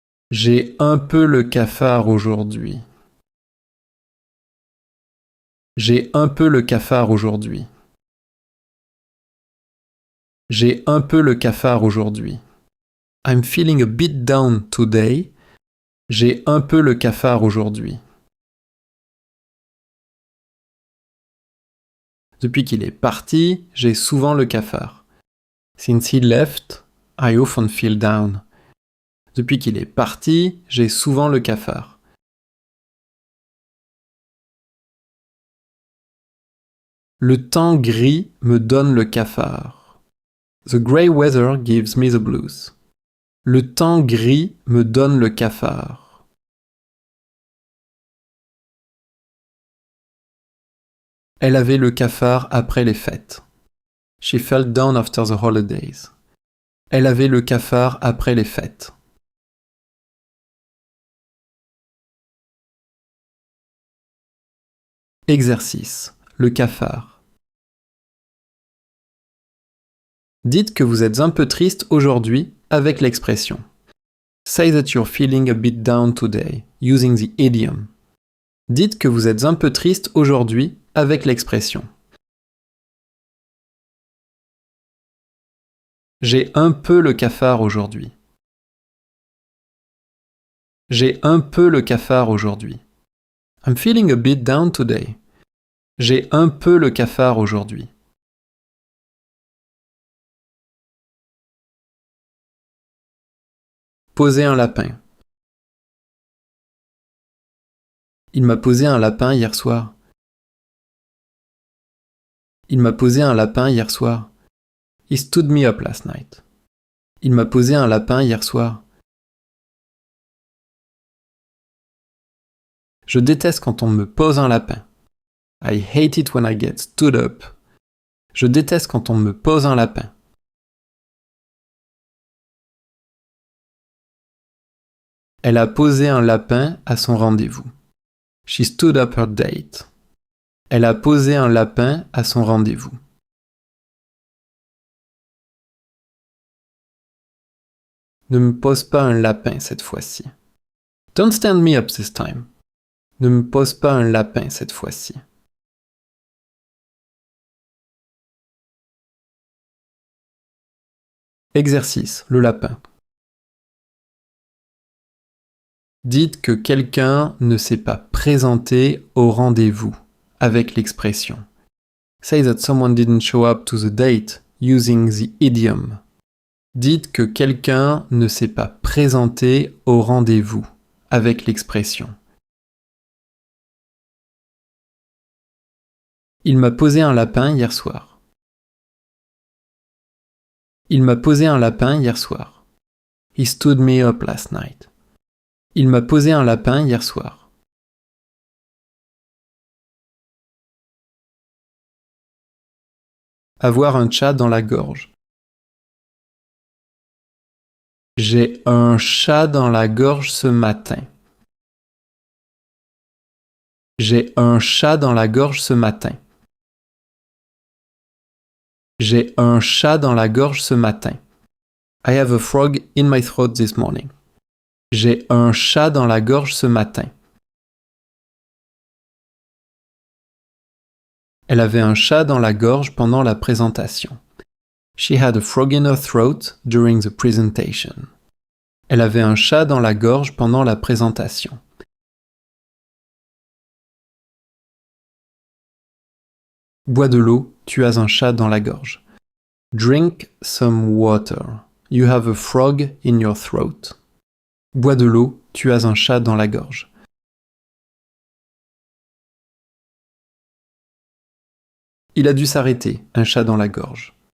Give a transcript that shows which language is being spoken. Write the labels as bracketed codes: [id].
[fr] J'ai un peu le cafard aujourd'hui. J'ai un peu le cafard aujourd'hui. J'ai un peu le cafard aujourd'hui. [en] I'm feeling a bit down today. [fr] J'ai un peu le cafard aujourd'hui. Depuis qu'il est parti, j'ai souvent le cafard. [en] Since he left, I often feel down. [fr] Depuis qu'il est parti, j'ai souvent le cafard. Le temps gris me donne le cafard. [en] The grey weather gives me the blues. [fr] Le temps gris me donne le cafard. Elle avait le cafard après les fêtes. [en] She felt down after the holidays. [fr] Elle avait le cafard après les fêtes. Exercice. Le cafard. Dites que vous êtes un peu triste aujourd'hui avec l'expression. [en] Say that you're feeling a bit down today, using the idiom. [fr] Dites que vous êtes un peu triste aujourd'hui avec l'expression. J'ai un peu le cafard aujourd'hui. J'ai un peu le cafard aujourd'hui. [en] I'm feeling a bit down today. [fr] J'ai un peu le cafard aujourd'hui. Poser un lapin. Il m'a posé un lapin hier soir. Il m'a posé un lapin hier soir. [en] He stood me up last night. [fr] Il m'a posé un lapin hier soir. Je déteste quand on me pose un lapin. [en] I hate it when I get stood up. [fr] Je déteste quand on me pose un lapin. Elle a posé un lapin à son rendez-vous. [en] She stood up her date. [fr] Elle a posé un lapin à son rendez-vous. Ne me pose pas un lapin cette fois-ci. [en] Don't stand me up this time. [fr] Ne me pose pas un lapin cette fois-ci. Exercice, le lapin. Dites que quelqu'un ne s'est pas présenté au rendez-vous avec l'expression. [en] Say that someone didn't show up to the date using the idiom. [fr] Dites que quelqu'un ne s'est pas présenté au rendez-vous avec l'expression. Il m'a posé un lapin hier soir. Il m'a posé un lapin hier soir. [en] He stood me up last night. [fr] Il m'a posé un lapin hier soir. Avoir un chat dans la gorge. J'ai un chat dans la gorge ce matin. J'ai un chat dans la gorge ce matin. J'ai un chat dans la gorge ce matin. [en] I have a frog in my throat this morning. [fr] J'ai un chat dans la gorge ce matin. Elle avait un chat dans la gorge pendant la présentation. [en] She had a frog in her throat during the presentation. [fr] Elle avait un chat dans la gorge pendant la présentation. Bois de l'eau, tu as un chat dans la gorge. [en] Drink some water. You have a frog in your throat. [fr] Bois de l'eau, tu as un chat dans la gorge. Il a dû s'arrêter, un chat dans la gorge.